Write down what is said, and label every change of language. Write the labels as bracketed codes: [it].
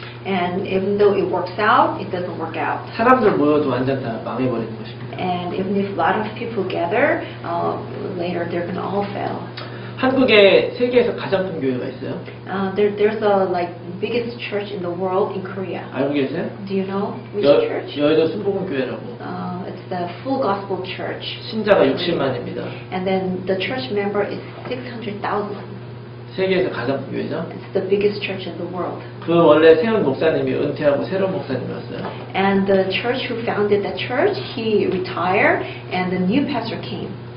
[en] And even though it works out, it doesn't work out. [ko] 사람들 모여도 완전 다 망해버리는 것입니다. [en] And even if a lot of people gather, later they're gonna all fail. [ko] 한국에 세계에서 가장 큰 교회가 있어요. [en] There's a biggest church in the world in Korea. [ko] 알고 계세요? [en] Do you know which church? [ko] 여의도 순복음 교회라고. [en] It's the Full Gospel Church. [ko] 신자가 60만입니다. [en] And then the church member is 600,000. [ko] 세계에서 가장 큰 교회죠. [en] It's the biggest church in the world. [ko] 그 원래 세운 목사님이 은퇴하고 새로운 목사님이었어요. [en] And the church who founded the church, he retired, and the new pastor came.